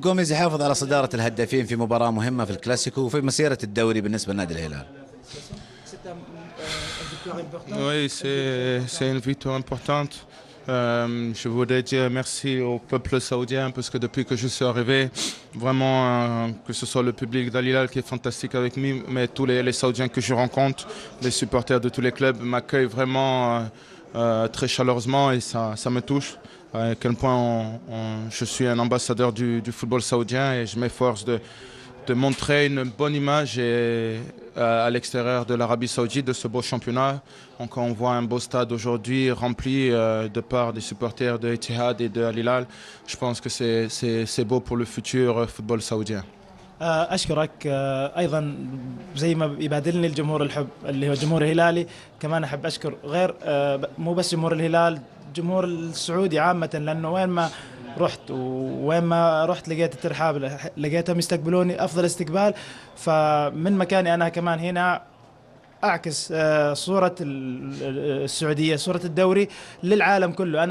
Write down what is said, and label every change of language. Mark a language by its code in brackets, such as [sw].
[ar] جوميز يحافظ على صدارة الهدافين في مباراة مهمة في الكلاسيكو وفي مسيرة الدوري بالنسبة لنادي الهلال. [fr] Oui, c'est une victoire importante. Je voudrais dire merci au peuple saoudien parce que depuis que je suis arrivé, vraiment, que ce soit le public d'Al Hilal qui est fantastique avec moi, mais tous les Saoudiens que je rencontre, les supporters de tous les clubs m'accueillent vraiment très chaleureusement et ça me touche. À quel point je suis un ambassadeur du football saoudien et je m'efforce de montrer une bonne image à l'extérieur de l'Arabie Saoudite, de ce beau championnat. Donc on voit un beau stade aujourd'hui rempli de par des supporters de Etihad et de Al Hilal. Je pense que c'est beau pour le futur football saoudien. [ar] أشكرك أيضا زي ما يبادلني الجمهور الحب اللي هو جمهور الهلالي كمان أحب أشكر غير مو بس جمهور الهلال جمهور السعودي عامة لأنه وين ما رحت لقيت الترحاب لقيتهم يستقبلوني أفضل استقبال فمن مكاني أنا كمان هنا أعكس صورة السعودية صورة الدوري للعالم كله.